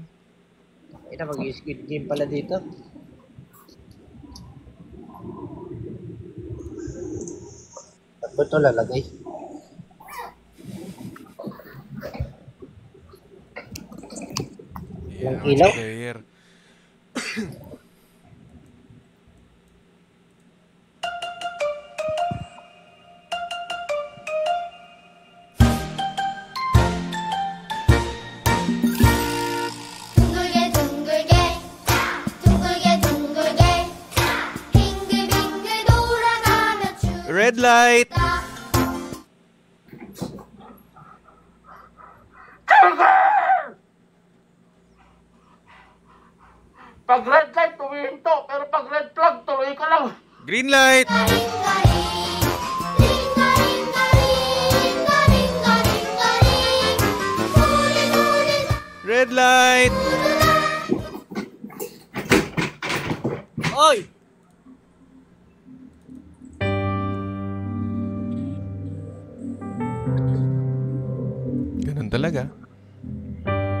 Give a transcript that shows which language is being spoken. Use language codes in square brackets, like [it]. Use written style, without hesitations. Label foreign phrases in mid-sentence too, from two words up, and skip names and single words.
[tl] Ina, mag-squid game pala dito. Ba't ba ito lalagay? Yung ilaw? Player. [ko] 둥글게 둥글게 둥글게 둥글게 빙글빙글 돌아가며 [en] Red light! [ko] 춥다 [tl] Pag [en] red light, [tl] tumihinto. Pero pag [en] red flag, [tl] tuloy ka lang. [en] Green light! [ko] 링가링가링 링가링가링가링가링가링 소리소리 [en] Red light! [tl] Oy! Ganun talaga.